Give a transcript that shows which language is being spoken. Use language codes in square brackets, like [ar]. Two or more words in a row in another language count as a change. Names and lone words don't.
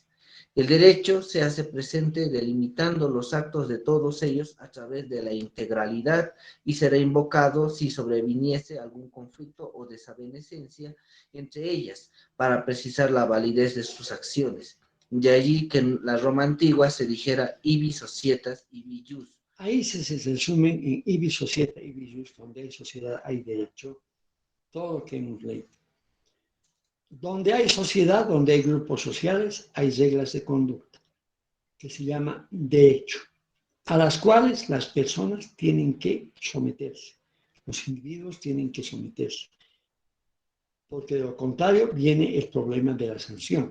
[es] El derecho se hace presente delimitando los actos de todos ellos a través de la integralidad y será invocado si sobreviniese algún conflicto o desavenencia entre ellas, para precisar la validez de sus acciones. De allí que en la Roma antigua se dijera [la] ibi societas, ibi jus. [es] Ahí se resume en [la] ibi societa, ibi jus, [es] donde hay sociedad hay derecho, todo lo que hemos leído. Donde hay sociedad, donde hay grupos sociales, hay reglas de conducta, que se llama derecho, a las cuales las personas tienen que someterse. Los individuos tienen que someterse, porque de lo contrario viene el problema de la sanción.